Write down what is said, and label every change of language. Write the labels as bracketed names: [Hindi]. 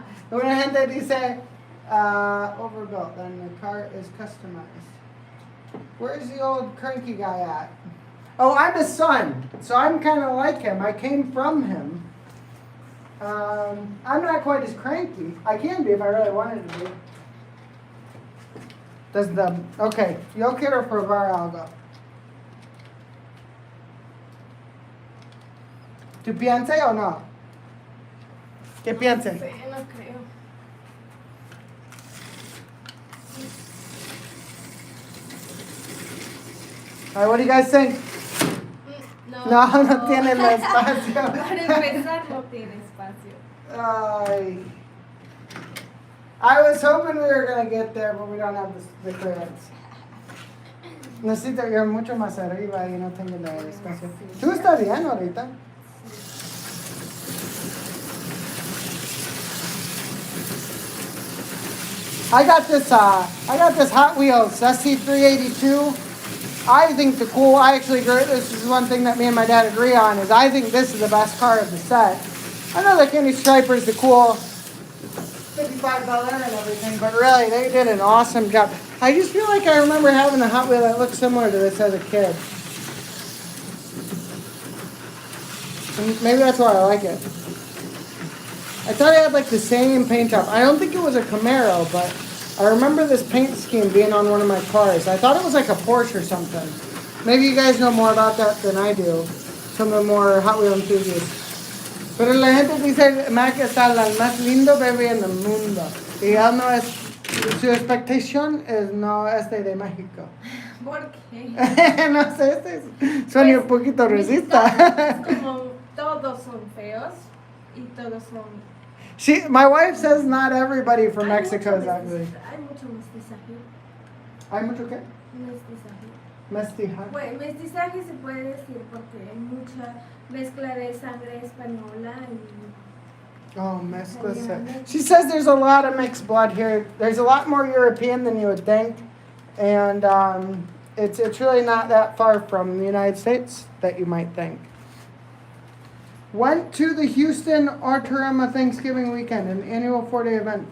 [Spanish] Una gente dice [English] overbuilt, then the car is customized. Where's the old cranky guy at? Oh, I'm his son, so I'm kind of like him. I came from him. I'm not quite as cranky. I can be if I really wanted to be. [Spanish] Okay, yo quiero probar algo. ¿Tú piensas o no? ¿Qué piensas? Sí, no creo. [English] All right, what do you guys think? [Spanish] No tiene el espacio. Para empezar, no tiene espacio. Ay. [English] I was hoping we were going to get there, but we don't have the clearance. [Spanish] Necesito ir mucho más arriba y no tengo el espacio. ¿Tú estás bien ahorita? [English] I got this Hot Wheels SC382. I think I actually agree. This is one thing that me and my dad agree on is I think this is the best car of the set. I know the Kenny Striper is the cool $55 and everything, but really they did an awesome job. I just feel like I remember having a Hot Wheel that looked similar to this as a kid. And maybe that's why I like it. I thought it had like the same paint job. I don't think it was a Camaro, but I remember this paint scheme being on one of my cars. I thought it was like a Porsche or something. Maybe you guys know more about that than I do. Some of the more Hot Wheel enthusiasts. [Spanish] Pero la gente dice, Mac es el más lindo bebé en el mundo. Y él no es, su expectación es no de México. ¿Por qué? No sé, suena un poquito racista. Es como todos son feos y todos son... [English] My wife says not everybody from Mexico is ugly. [Spanish] Hay mucho mestizaje. ¿Hay mucho qué? Mestizaje. Mestizaje. Bueno, mestizaje se puede decir porque hay mucha mezcla de sangre española y... Oh, mezcla. [English] She says there's a lot of mixed blood here. There's a lot more European than you would think. And it's really not that far from the United States that you might think. Went to the Houston Arturama Thanksgiving weekend, an annual 4-day event.